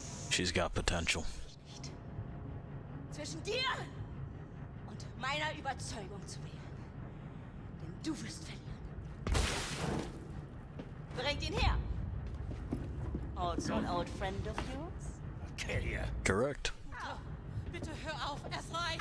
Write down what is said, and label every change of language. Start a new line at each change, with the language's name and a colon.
English: She's got potential.
German: Zwischen dir und meiner Überzeugung zu wählen. Denn du wirst verlieren. Bringt ihn her.
English: Also an old friend of yours? Kill you. Correct.
German: Oh, bitte hör auf, es reicht.